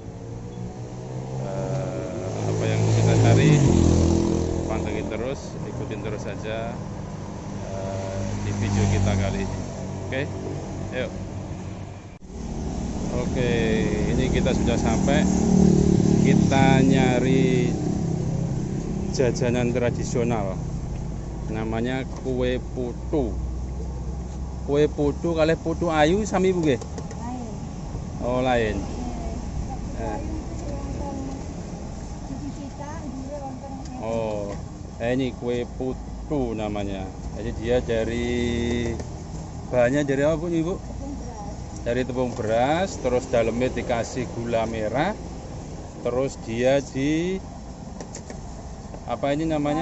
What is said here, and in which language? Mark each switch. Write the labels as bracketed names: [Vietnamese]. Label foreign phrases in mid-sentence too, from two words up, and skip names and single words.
[Indonesian] Apa yang kita cari, pantengin terus, ikutin terus saja di video kita kali ini. Oke, yuk. Oke, ini kita sudah sampai. Kita nyari jajanan tradisional, namanya kue putu. [Javanese] Kue putu kalih putu ayu sami bu nggih? Lain. [Indonesian] Oh lain. Oh, ini kue putu namanya. Jadi dia dari bahannya dari apa bu nih bu? Dari tepung beras, terus dalamnya dikasih gula merah, terus dia apa ini namanya?